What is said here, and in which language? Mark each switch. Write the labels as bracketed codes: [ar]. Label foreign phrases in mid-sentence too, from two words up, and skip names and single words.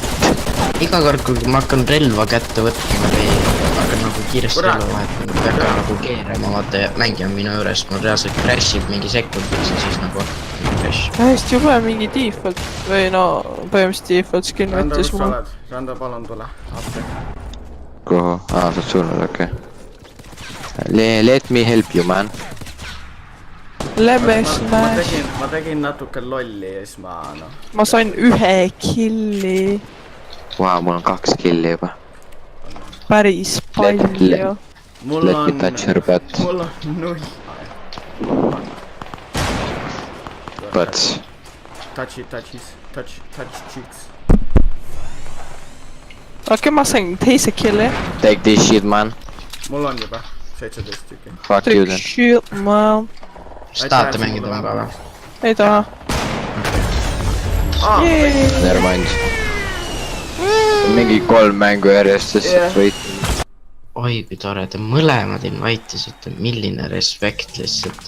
[et] Iga kord, kui ma hakkan relva kätte võtma või hakkan nagu kiiresti Kurat. relva vahetama, pean nagu keerama, vaata mängija minu juures, mul reaalselt crashib mingi sekundiks ja siis nagu crash. Hästi jube mingi default või no põhimõtteliselt [en] default skin [et] Rando, võttis kus sa mul. oled? Rando, palun tule. Appi. Kuhu? Sa oled surnud, okei. [en] Let me help you, man. Lemme smash. [et] ma tegin natuke lolli ja siis ma noh. Ma sain 1 killi. Vau, mul on 2 killi juba. Päris palju. Mul [en] Let me [et] on... [en] touch your butt. [et] Mul on 0. [en] Butts. Touch cheeks. [et] Okei, ma sain teise killi. [en] Take this shit, man. [et] Mul on juba 17 tükki. [en] Fuck you then. Shit, [et] ma Kas tahate mängida mängu või? ei taha. [en] Never mind. [et] Mingi 3 mängu järjest, sest [en] Yeah. [et] võit. Oi, kui tore, te mõlemad invite'isite, milline respekt lihtsalt.